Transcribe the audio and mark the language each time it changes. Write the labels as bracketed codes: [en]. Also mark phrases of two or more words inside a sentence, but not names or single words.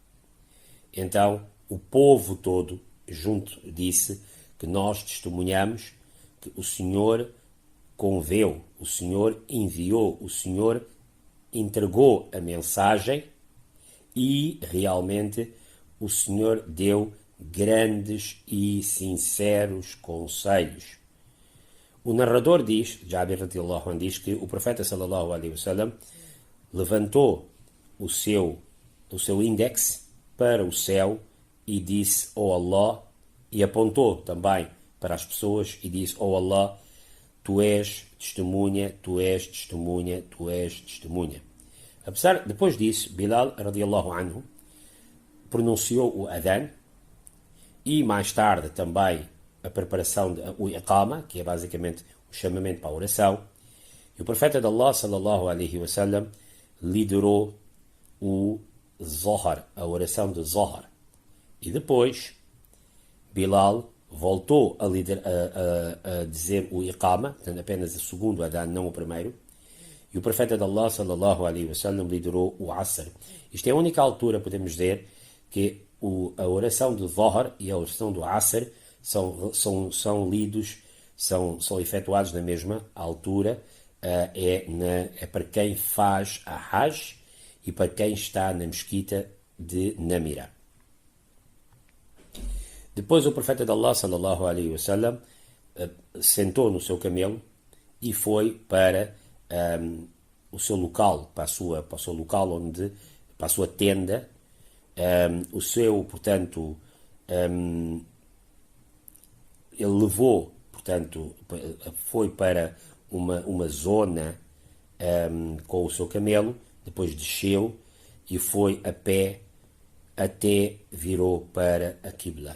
[pt] Então o povo todo junto disse que nós testemunhamos que o Senhor conveu, o Senhor enviou, o Senhor entregou a mensagem e realmente o Senhor deu grandes e sinceros conselhos. O narrador diz, Jabir [ar] رضي الله عنه [pt] diz que o profeta [ar] صلى الله عليه وسلم [pt] levantou o seu índex para o céu e disse, ó Allah, e apontou também para as pessoas e disse, ó Allah, tu és testemunha, tu és testemunha, tu és testemunha. Depois disso, Bilal [ar] رضي الله عنه [pt] pronunciou o adhan e mais tarde também a preparação do iqama, que é basicamente o chamamento para a oração. E o profeta de Allah [ar] صلى الله عليه وسلم [pt] liderou o Zohar, a oração de Zohar. E depois Bilal voltou a dizer o iqama, portanto apenas o segundo adhan, não o primeiro. E o profeta de Allah [ar] صلى الله عليه وسلم [pt] liderou o Asr. Isto é a única altura, podemos dizer, que a oração do Zohar e a oração do Asr são lidos, são efetuados na mesma altura. É para quem faz a Hajj e para quem está na mesquita de Namira. Depois o profeta de Allah [ar] صلى الله عليه وسلم [pt] sentou no seu camelo e foi para o seu local, para o seu local para a sua tenda, portanto, ele levou, portanto, foi para uma zona com o seu camelo, depois desceu e foi a pé até virou para a Qibla.